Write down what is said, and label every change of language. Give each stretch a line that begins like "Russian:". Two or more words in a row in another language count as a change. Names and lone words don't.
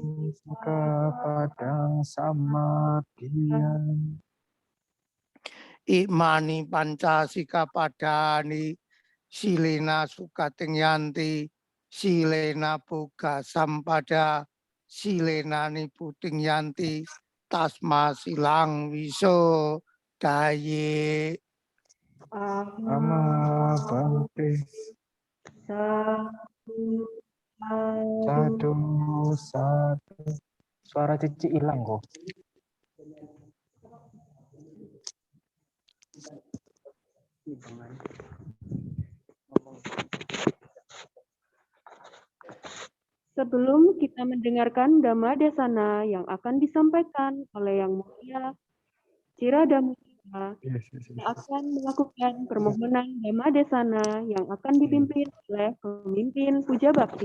Pali: Sikapadang samadiyami. Imani Pancasika Padani Silena Sukating Yanti Silena Boga Sampada Silena Niputing Yanti Tasma Silang Wiso Daye. Ama Bante. Satu.
Indonesian: Suara Cici hilang kok. Sebelum kita mendengarkan Dhamma Desana yang akan disampaikan oleh Yang Mulia Ciradamukta, kita akan melakukan permohonan Dhamma Desana yang akan dipimpin oleh pemimpin Puja Bakti.